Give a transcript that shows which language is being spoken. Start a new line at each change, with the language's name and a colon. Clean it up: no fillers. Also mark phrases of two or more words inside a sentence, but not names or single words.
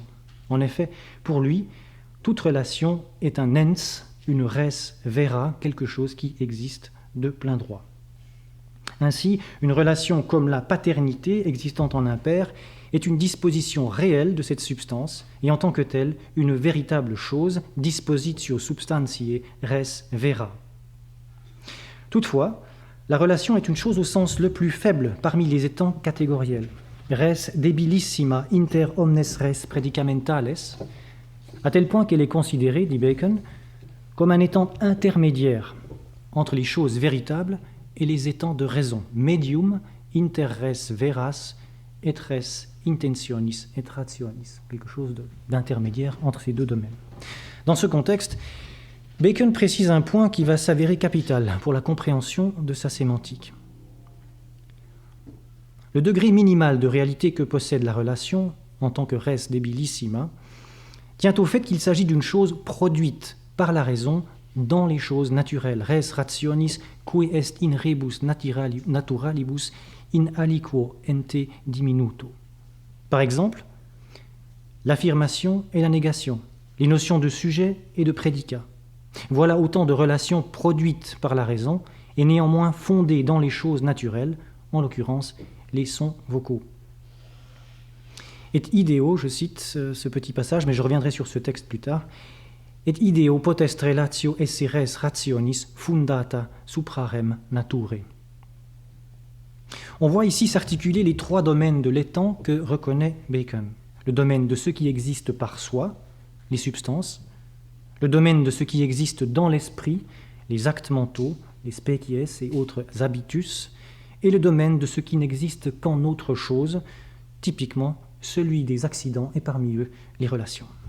French: En effet, pour lui, toute relation est un ens, une
Latin: res vera,
French: quelque chose qui existe de plein droit. Ainsi, une relation comme la paternité existant en un père est une disposition réelle de cette substance et en tant que telle, une véritable chose,
Latin: dispositio substantiae res vera.
French: Toutefois, la relation est une chose au sens le plus faible parmi les étangs catégoriels.
Latin: Res debilissima inter omnes res predicamentales,
French: à tel point qu'elle est considérée, dit Bacon, comme un étang intermédiaire entre les choses véritables et les étangs de raison,
Latin: medium inter res veras et res intentionis et rationis,
French: quelque chose d'intermédiaire entre ces deux domaines. Dans ce contexte, Bacon précise un point qui va s'avérer capital pour la compréhension de sa sémantique. Le degré minimal de réalité que possède la relation, en tant que
Latin: res debilissima,
French: tient au fait qu'il s'agit d'une chose produite par la raison dans les choses naturelles,
Latin: res rationis qui est in rebus naturalibus in aliquo ente diminuto.
French: Par exemple, l'affirmation et la négation, les notions de sujet et de prédicat. Voilà autant de relations produites par la raison et néanmoins fondées dans les choses naturelles, en l'occurrence les sons vocaux.
Latin: Et ideo,
French: je cite ce petit passage, mais je reviendrai sur ce texte plus tard,
Latin: et ideo potest relatio esse res rationis fundata suprarem nature.
French: On voit ici s'articuler les trois domaines de l'étang que reconnaît Bacon. Le domaine de ce qui existe par soi, les substances, le domaine de ce qui existe dans l'esprit, les actes mentaux, les species et autres habitus, et le domaine de ce qui n'existe qu'en autre chose, typiquement celui des accidents et parmi eux les relations.